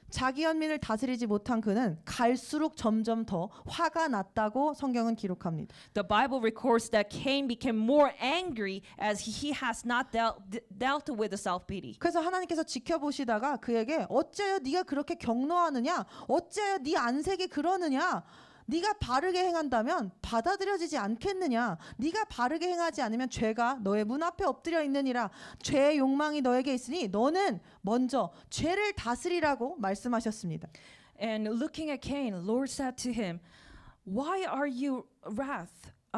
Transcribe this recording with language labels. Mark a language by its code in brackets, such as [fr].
[ko] 자기 연민을 다스리지 못한 그는 갈수록 점점 더 화가 났다고 성경은 기록합니다. [en] The Bible records that Cain became more angry as he has not dealt with the self-pity. [ko] 그래서 하나님께서 지켜보시다가 그에게 어째요 네가 그렇게 경노하느냐? 어째요 네 안색이 그러느냐? 네가 바르게 행한다면 받아들여지지 않겠느냐? 네가 바르게 행하지 않으면 죄가 너의 문 앞에 엎드려 있느니라. 죄의 욕망이 너에게 있으니 너는 먼저 죄를 다스리라고 말씀하셨습니다. [en] And looking at Cain, Lord said to him, "Why are you wrath?